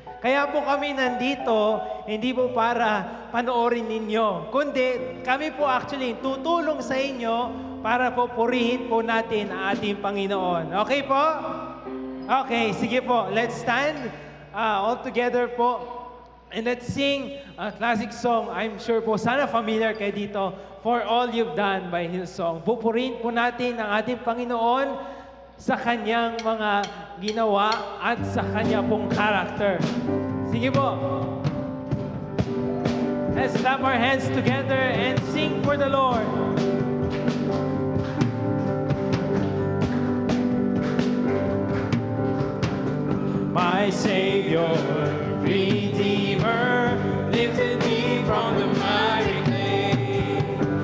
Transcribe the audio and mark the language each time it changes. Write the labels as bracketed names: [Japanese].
[Filipino] Kaya po kami nandito, hindi po para panoorin ninyo, kundi kami po actually tutulong sa inyo para po purihin po natin ang ating Panginoon. Okay po? Okay, sige po. [English] Let's stand all together po. And let's sing a classic song. I'm sure po, [Filipino] sana familiar kayo dito. [English] For all you've done by Hillsong. [Filipino] Pupurihin po natin ang ating Panginoon sa kanyang mga ginawa at sa kanya pong character. Sige po. [English] Let's clap our hands together and sing for the Lord. My Savior, Redeemer, lifted me from the miry clay.